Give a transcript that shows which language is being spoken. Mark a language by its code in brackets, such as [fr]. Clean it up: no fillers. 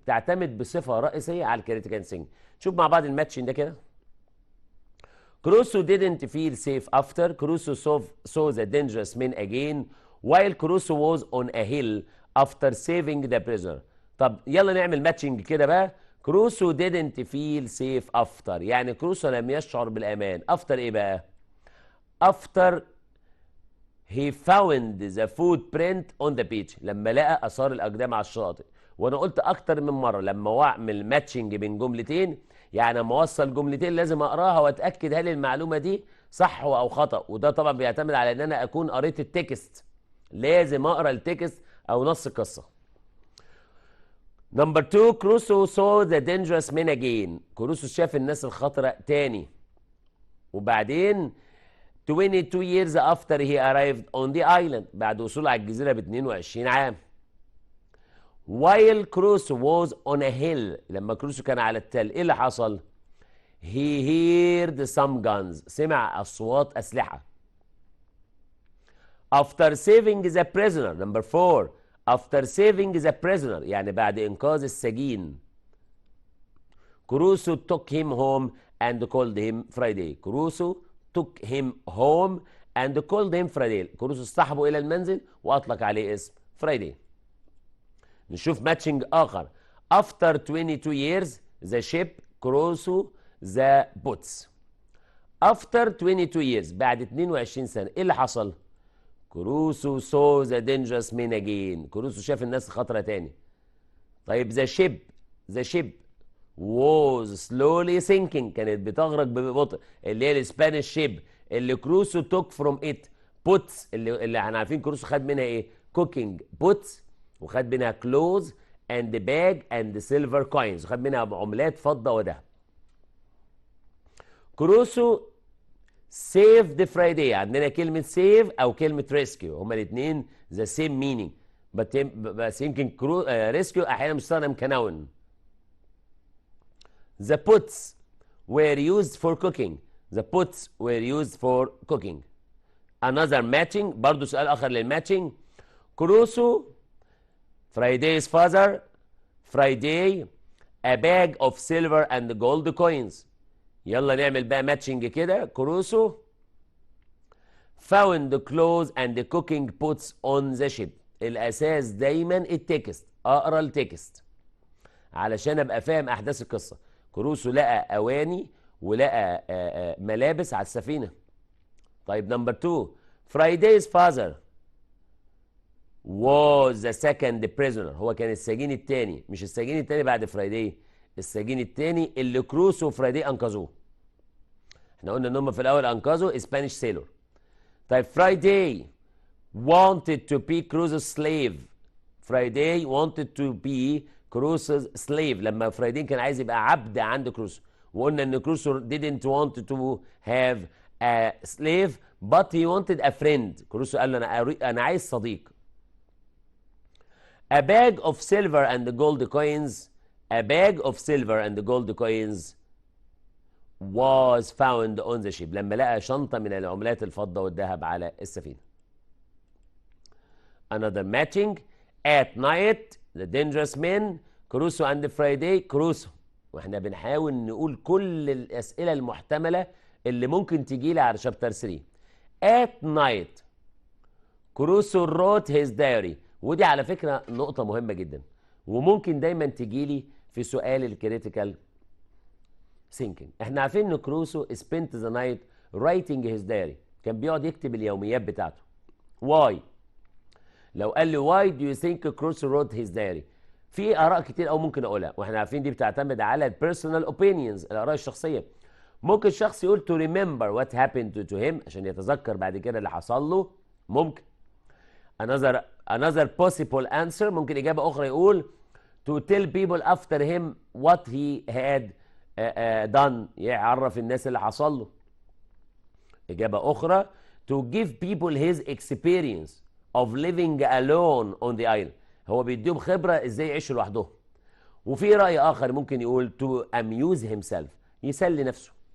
[ar] تعتمد بصفه رئيسيه على الكريتيكال ثينكينج. شوف مع بعض الماتشين ده كده. [en] Crusoe didn't feel safe after. Crusoe saw the dangerous men again while Crusoe was on a hill after saving the prisoner. [ar] طب يلا نعمل ماتشنج كده بقى. [en] Crusoe didn't feel safe after، [ar] يعني كروسو لم يشعر بالأمان. [en] after إيه بقى؟ after he found the footprint on the beach، [ar] لما لقى آثار الأقدام على الشاطئ. وأنا قلت أكتر من مرة لما أعمل ماتشنج بين جملتين، يعني لما أوصل جملتين لازم أقراها وأتأكد هل المعلومة دي صح أو خطأ، وده طبعا بيعتمد على إن أنا أكون قريت التكست. لازم أقرأ التكست أو نص القصة. [en] Number 2 Crusoe saw the dangerous men again. [ar] كروسو شاف الناس الخطرة تاني. وبعدين [en] 22 years after he arrived on the island، [ar] بعد وصوله على الجزيرة ب 22 عام. while كروسو [en] was on a hill، [ar] لما كروسو كان على التل ايه اللي حصل؟ [en] he heard some guns، [ar] سمع أصوات أسلحة. [en] after saving the prisoner. number 4 after saving the prisoner، [ar] يعني بعد إنقاذ السجين. [en] Crusoe took him home and called him Friday. Crusoe took him home and called him Friday. [ar] كروسو اصطحبه إلى المنزل وأطلق عليه اسم Friday. نشوف ماتشنج آخر. [en] after 22 years the ship Crusoe the boats. after 22 years، [ar] بعد 22 سنة إيه اللي حصل؟ [en] Crusoe saw the dangerous men again. [ar] كروسو شاف الناس خطرة تاني. طيب [en] the ship was slowly sinking، [ar] كانت بتغرق ببطء، اللي هي الاسبانيش شيب اللي كروسو [en] took from it puts، [ar] اللي احنا عارفين كروسو خد منها ايه؟ [en] cooking puts، [ar] وخد منها [en] clothes and bag and silver coins، [ar] وخد منها عملات فضة وذهب. كروسو [en] saved Friday، [ar] عندنا كلمة save أو كلمة rescue، هما الاتنين [en] the same meaning، [ar] بس يمكن rescue أحيانا بيستخدم كنون. [en] The pots were used for cooking. The pots were used for cooking. Another matching، [ar] برضو سؤال آخر للماتشنج. [en] Crusoe Friday's father Friday a bag of silver and gold coins. [ar] يلا نعمل بقى ماتشنج كده. [en] Crusoe found the clothes and the cooking pots on the ship. [ar] الأساس دايما التكست، أقرأ التكست علشان أبقى فاهم أحداث القصة. كروسو لقى أواني ولقى ملابس على السفينة. طيب نمبر 2 Friday's father was the second prisoner، هو كان السجين الثاني، مش السجين الثاني بعد فرايداي، السجين الثاني اللي كروسو وفرايداي انقذوه. احنا قلنا ان هم في الاول انقذوا اسبانيش سيلور. [en] طيب Friday wanted to be Crusoe's slave. Friday wanted to be Crusoe's slave، [ar] لما فرايداي كان عايز يبقى عبد عند كروسو، وقلنا ان كروسو [en] didn't want to have a slave but he wanted a friend. [ar] كروسو قال له انا عايز صديق. [en] A bag of silver and gold coins. A bag of silver and gold coins was found on the ship. [ar] لما لقى شنطة من العملات الفضة والذهب على السفينة. [en] Another matching. At night the dangerous men Crusoe and Friday. [ar] كروسو، واحنا بنحاول نقول كل الأسئلة المحتملة اللي ممكن تجي لي على شابتر 3. [en] At night كروسو wrote his diary. [ar] ودي على فكرة نقطة مهمة جدا، وممكن دايما تجي لي في سؤال الكريتيكال ثينكينج. احنا عارفين ان كروسو [en] spent the night writing his diary، [ar] كان بيقعد يكتب اليوميات بتاعته. why؟ لو قال لي [en] why do you think [ar] كروسو [en] wrote his diary؟ [ar] في آراء كتير أو ممكن أقولها، واحنا عارفين دي بتعتمد على [en] personal opinions، [ar] الآراء الشخصية. ممكن شخص يقول [en] to remember what happened to him، [ar] عشان يتذكر بعد كده اللي حصل له. ممكن. [en] Another possible answer، [ar] ممكن إجابة أخرى يقول [en] to tell people after him what he had done، [ar] يعرف الناس اللي حصل له. إجابة أخرى [en] to give people his experience of living alone on the island، [ar] هو بيديهم خبرة إزاي يعيشوا لوحدهم. وفي رأي آخر ممكن يقول to amuse himself، يسلي نفسه.